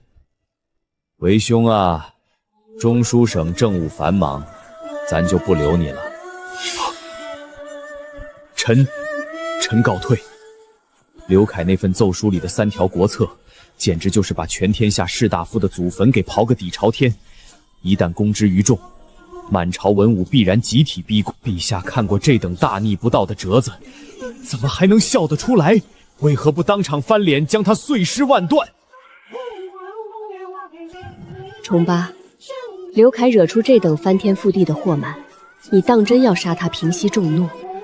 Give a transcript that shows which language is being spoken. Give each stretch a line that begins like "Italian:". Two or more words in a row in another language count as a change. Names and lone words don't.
Chinese: 为兄啊，中书省政務繁忙，咱就不留你了。臣告退。刘愷那份奏书裡的3条国策，简直就是把全天下士大夫的祖墳给刨個底朝天。一旦公之於眾，滿朝文武必然集體逼宮。陛下看過這等大逆不道的折子，怎麼還能笑得出來？為何不當場翻臉，將他碎屍萬段？重八，劉愷惹出這等翻天覆地的禍滿，你當真要殺他平息眾怒？